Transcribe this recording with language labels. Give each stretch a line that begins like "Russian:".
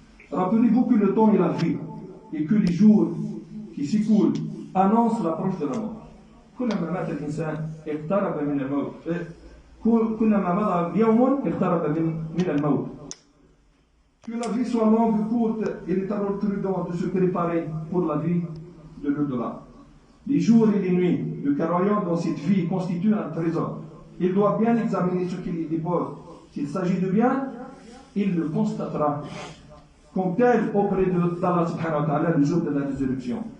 French: Rappelez-vous que le temps est la vie et que les jours qui s'écoulent annoncent l'approche de la mort.
Arabic: كلما مات الإنسان اقترب من الموت كلما مضى يوم اقترب من الموت.
French: Que la vie soit longue ou courte, il est alors prudent de se préparer pour la vie de l'au-delà. Les jours et les nuits, le croyant dans cette vie constitue un trésor. Il doit bien examiner ce qu'il y dépose. S'il s'agit de bien, il le constatera comme tel auprès d'Allah subhanahu wa ta'ala le jour de la résurrection.